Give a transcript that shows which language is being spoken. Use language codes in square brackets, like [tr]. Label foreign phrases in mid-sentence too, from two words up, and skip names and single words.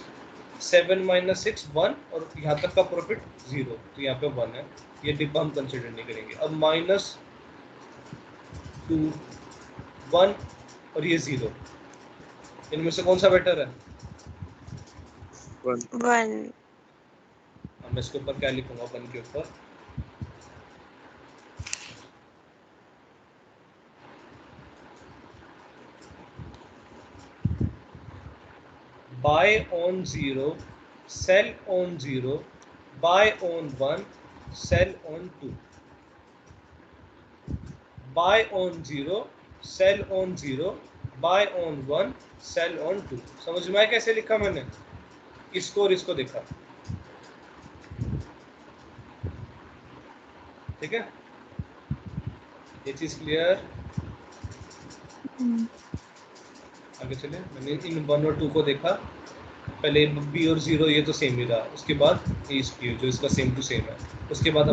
[hi] 7 - 6 1, और यहाँ तक का प्रॉफिट 0, तो यहाँ पे 1 है, ये डिब्बा हम कंसिडर नहीं करेंगे। अब -2 1 और ये 0, इनमें से कौन सा बेटर है? 1 अब मैं इसके ऊपर क्या लिखूंगा, 1 के ऊपर [en] buy on 0 sell on 0 buy on 1 sell on 2, buy on 0 sell on 0 buy on 1 sell on 2। [hi] समझ में आया कैसे लिखा मैंने इसको और इसको देखा, ठीक है, ये चीज क्लियर। आगे चले, मैंने इन 1 और 2 को देखा, पहले B और 0 ये तो सेम ही रहा, उसके बाद ये इसकी जो इसका [en] same to same [hi] है, उसके बाद